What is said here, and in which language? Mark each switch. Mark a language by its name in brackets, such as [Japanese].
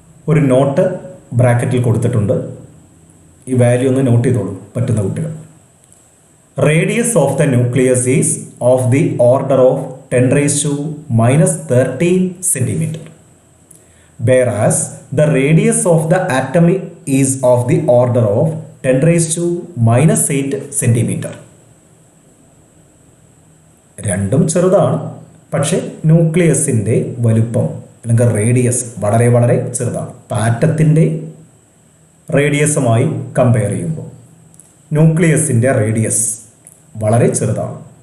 [Malayalam] ഒരു നോട്ട് ബ്രാക്കറ്റിൽ കൊടുത്തിട്ടുണ്ട്. ഈ വാല്യൂ ഒന്ന് നോട്ട് ചെയ്തോളൂ പറ്റുന്ന കുട്ടികൾ. [English] Radius of the nucleus is of the order of 10⁻⁻13 centimetre. whereas the radius of the atom is of the order of 10⁻⁸ centimetre. [Malayalam] രണ്ടും ചെറുതാണ്, പക്ഷേ ന്യൂക്ലിയസിൻ്റെ വലുപ്പം അല്ലെങ്കിൽ റേഡിയസ് വളരെ വളരെ ചെറുതാണ്. ആറ്റത്തിൻ്റെ റേഡിയസുമായി കമ്പയർ ചെയ്യുമ്പോൾ ന്യൂക്ലിയസിൻ്റെ റേഡിയസ് വളരെ ചെറുതാണ്.